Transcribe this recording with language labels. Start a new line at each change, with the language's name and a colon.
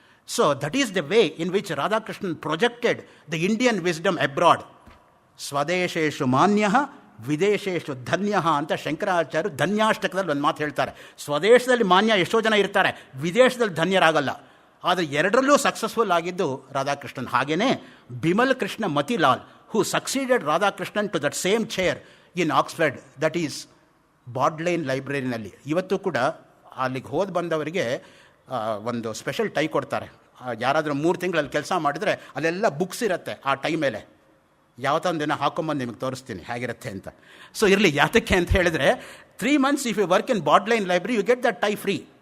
English: So that is the way in which Radhakrishnan projected the Indian wisdom abroad.
Sanskrit: ಸ್ವದೇಶೇಶು ಮಾನ್ಯ ವಿದೇಶೇಶು ಧನ್ಯ
Kannada: ಅಂತ ಶಂಕರಾಚಾರ್ಯರು ಧನ್ಯಾಷ್ಟಕದಲ್ಲಿ ಒಂದು ಮಾತು ಹೇಳ್ತಾರೆ. ಸ್ವದೇಶದಲ್ಲಿ ಮಾನ್ಯ ಎಷ್ಟೋ ಜನ ಇರ್ತಾರೆ, ವಿದೇಶದಲ್ಲಿ ಧನ್ಯರಾಗಲ್ಲ. ಆದರೆ ಎರಡರಲ್ಲೂ ಸಕ್ಸಸ್ಫುಲ್ ಆಗಿದ್ದು ರಾಧಾಕೃಷ್ಣನ್.
English: ಹಾಗೆಯೇ Bimal Krishna Matilal who succeeded Radhakrishnan to that same chair in Oxford, that is Bodleian ಲೈಬ್ರರಿನಲ್ಲಿ.
Kannada: ಇವತ್ತು ಕೂಡ ಅಲ್ಲಿಗೆ ಹೋದ ಬಂದವರಿಗೆ ಒಂದು ಸ್ಪೆಷಲ್ ಟೈ ಕೊಡ್ತಾರೆ. ಯಾರಾದರೂ 3 ತಿಂಗಳಲ್ಲಿ ಕೆಲಸ ಮಾಡಿದರೆ ಅಲ್ಲೆಲ್ಲ ಬುಕ್ಸ್ ಇರುತ್ತೆ ಆ ಟೈ ಮೇಲೆ. ಯಾವತ್ತೊಂದು ದಿನ ಹಾಕೊಂಬಂದು ನಿಮಗೆ ತೋರಿಸ್ತೀನಿ ಹೇಗಿರುತ್ತೆ ಅಂತ. ಸೊ ಇರಲಿ, ಯಾತಕ್ಕೆ ಅಂತ ಹೇಳಿದರೆ
English: 3 months if you work in Bodleian library you get that tie free.